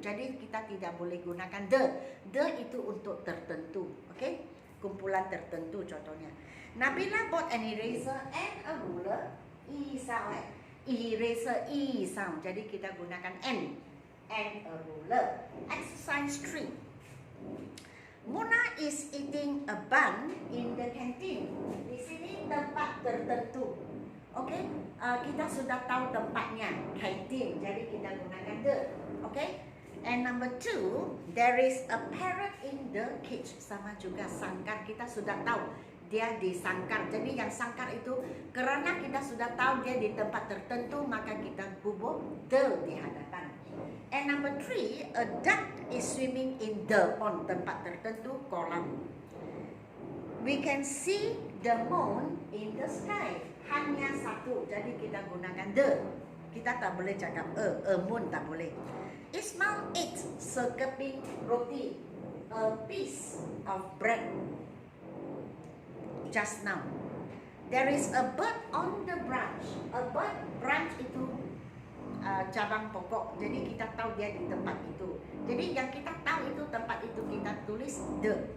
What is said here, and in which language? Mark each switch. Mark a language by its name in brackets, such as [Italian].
[Malay] Jadi kita tidak boleh gunakan the. The itu untuk tertentu. Okay? Kumpulan tertentu contohnya. [English] Nabila bought an eraser and a ruler. [Malay] E sound. Eraser, E sound. Jadi kita gunakan N. [English] And a ruler. Exercise 3. Mona is eating a bun in the canteen. [Malay] Di sini tempat tertentu. Okay? Kita sudah tahu tempatnya. Canteen. Jadi kita gunakan the. Okay? [English] And number 2, there is a parrot in the cage. [Malay] Sama juga sangkar. Kita sudah tahu. Dia di sangkar. Jadi yang sangkar itu kerana kita sudah tahu dia di tempat tertentu, maka kita bubuk the di hadapan. [English] And number 3, a duck is swimming in the pond. [Malay] Tempat tertentu, kolam. [English] We can see the moon in the sky. [Malay] Hanya satu. Jadi kita gunakan the. Kita tak boleh cakap a moon tak boleh. [English] Ismail ate [Malay] sekeping roti, [English] a piece of bread. Just now. There is a bird on the branch. [Malay] A bird, branch itu cabang pokok. Jadi kita tahu dia di tempat itu. Jadi yang kita tahu itu tempat itu kita tulis the.